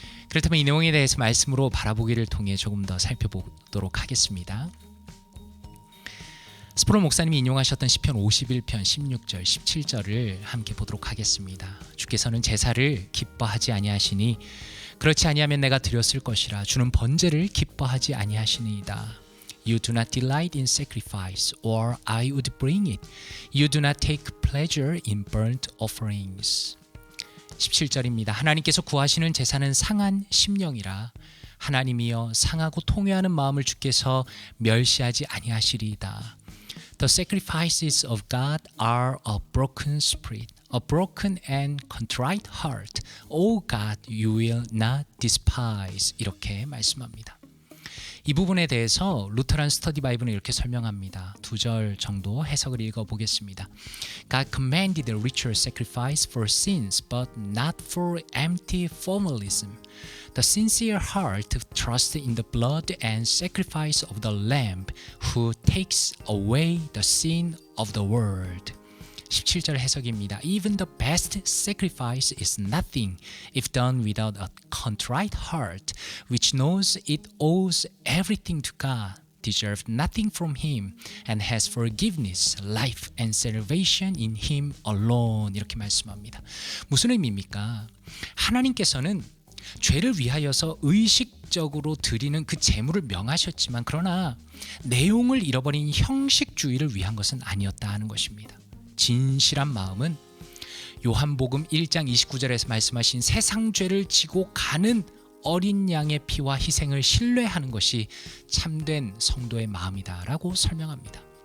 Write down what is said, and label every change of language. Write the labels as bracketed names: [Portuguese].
[Korean] 그렇다면 이 내용에 대해서 말씀으로 바라보기를 통해 조금 더 살펴보도록 하겠습니다. 스프롤 목사님이 인용하셨던 시편 51편 16절 17절을 함께 보도록 하겠습니다. 주께서는 제사를 기뻐하지 아니하시니 그렇지 아니하면 내가 드렸을 것이라. 주는 번제를 기뻐하지 아니하시니이다. [English] You do not delight in sacrifice, or I would bring it. You do not take pleasure in burnt offerings. [Korean] 17절입니다. 하나님께서 구하시는 제사는 상한 심령이라. 하나님이여 상하고 통회하는 마음을 주께서 멸시하지 아니하시리이다. [English] The sacrifices of God are a broken spirit, a broken and contrite heart. O God, you will not despise. [Korean] 이렇게 말씀합니다. 이 부분에 대해서 루터란 스터디 바이블은 이렇게 설명합니다. 2절 정도 해석을 읽어보겠습니다. [English] God commanded a ritual sacrifice for sins, but not for empty formalism. The sincere heart trusts in the blood and sacrifice of the Lamb who takes away the sin of the world. [Korean] 17절 해석입니다. [English] Even the best sacrifice is nothing if done without a contrite heart, which knows it owes everything to God, deserves nothing from Him, and has forgiveness, life, and salvation in Him alone. [Korean] 이렇게 말씀합니다. 무슨 의미입니까? 하나님께서는 죄를 위하여서 의식적으로 드리는 그 제물을 명하셨지만 그러나 내용을 잃어버린 형식주의를 위한 것은 아니었다 하는 것입니다. 진실한 마음은 요한복음 1장 29절에서 말씀하신 세상 죄를 지고 가는 어린 양의 피와 희생을 신뢰하는 것이 참된 성도의 마음이다라고 설명합니다.